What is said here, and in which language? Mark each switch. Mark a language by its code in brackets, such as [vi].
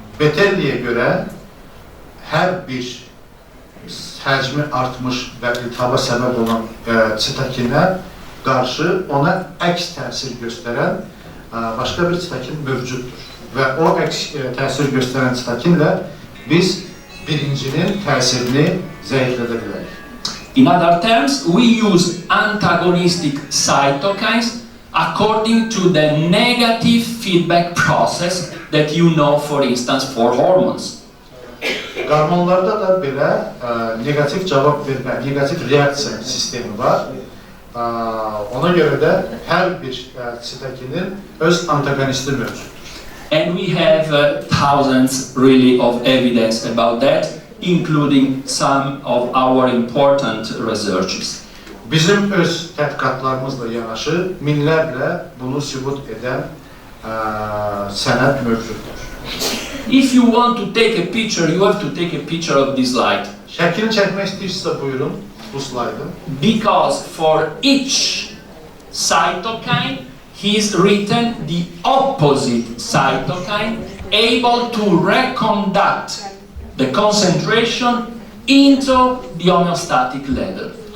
[az] Bettelli'ye görə hər bir həcmi artmış və iltihaba səbəb olan sitokinə qarşı ona əks təsir göstərən başqa bir sitokin mövcuddur. Və o əks təsir göstərən sitokinlə biz birincinin təsirini zəiflədə bilərik. [en] In other terms, we use antagonistic cytokines according to the negative feedback process that you know, for instance, for hormones. [az] Hormonlarda da belə negativ cavab vermə, negativ reaksiya sistemi var. Ona görə də hər bir sitokinin öz antagonisti mövcuddur. [en] And we have thousands really of evidence about that, including some of our important researches. [az] Bizim öz tədqiqatlarımızla yanaşı minlərlə bunu sübut edən sənəd mövcuddur. [en] If you want to take a picture, you have to take a picture of this slide. [az] Şəklini çəkmək istəyirsinizsə buyurun bu slaydı. [en] Because for each cytokine, he's written the opposite cytokine, able to reconduct the concentration into the homeostatic level.